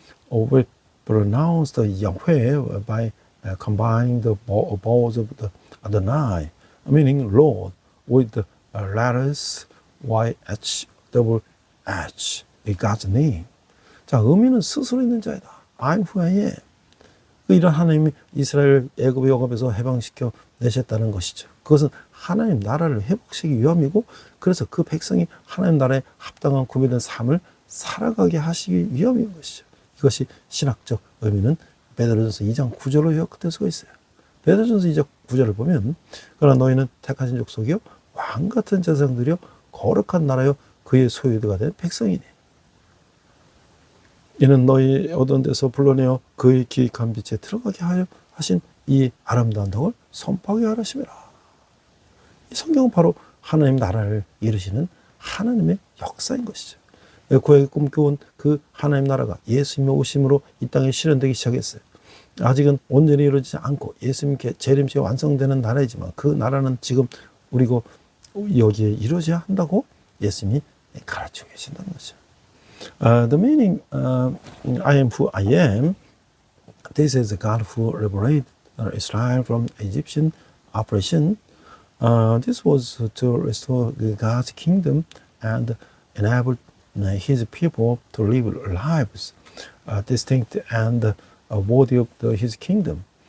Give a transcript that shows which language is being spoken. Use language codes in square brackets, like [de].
[en] We pronounce the Yahweh by combining the vowels of the Adonai, meaning Lord, with the letters YH, double H, God's name. [ko] 자, 의미는 스스로 있는 자이다. [en] I'm who I am. [ko] 이런 하나님이 이스라엘 애굽의 영업에서 해방시켜 내셨다는 것이죠. 그것은 하나님 나라를 회복시키기 위함이고, 그래서 그 백성이 하나님 나라에 합당한 구별된 삶을 살아가게 하시기 위함인 것이죠. 이것이 신학적 의미는 베드로전서 2장 9절로 요약될 수가 있어요. 베드로전서 2장 9절을 보면, 그러나 너희는 택하신 족속이요 왕 같은 제사장들이요 거룩한 나라요 그의 소유가 된 백성이니, 이는 너희 얻은 데서 불러내어 그의 기획한 빛에 들어가게 하여 하신 이 아름다운 덕을 선포하게 하라심이라. 이 성경은 바로 하나님 나라를 이루시는 하나님의 역사인 것이죠. 구약에 꿈꿔온 그 하나님 나라가 예수님의 오심으로 이 땅에 실현되기 시작했어요. 아직은 온전히 이루어지지 않고 예수님께 재림시에 완성되는 나라이지만, 그 나라는 지금 우리고 여기에 이루어져야 한다고 예수님이 가르치고 계신다는 거죠. [en] The meaning, I am who I am, this is the God who liberated Israel from Egyptian oppression. This was to restore God's kingdom and enable His people to live lives distinct and worthy of His kingdom.